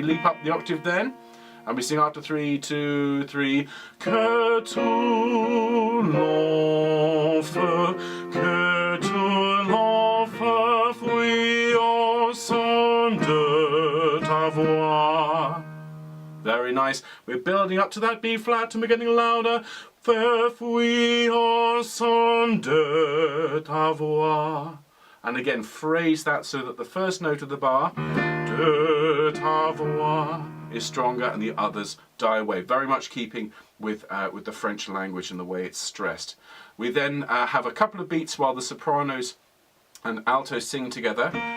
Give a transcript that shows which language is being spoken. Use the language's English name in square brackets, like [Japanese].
[English] We leap up the octave then. And we sing after 3, 2, 3. [French] Que tout l'enfer, que tout l'enfer fuit au son de ta voix. [English] Very nice. We're building up to that B flat and we're getting louder. [French] Faire fuit au son de ta voix. [English] And again, phrase that so that the first note of the bar, [French] de ta voix, [English] is stronger and the others die away. Very much keeping with the French language and the way it's stressed. We then have a couple of beats while the sopranos and altos sing together.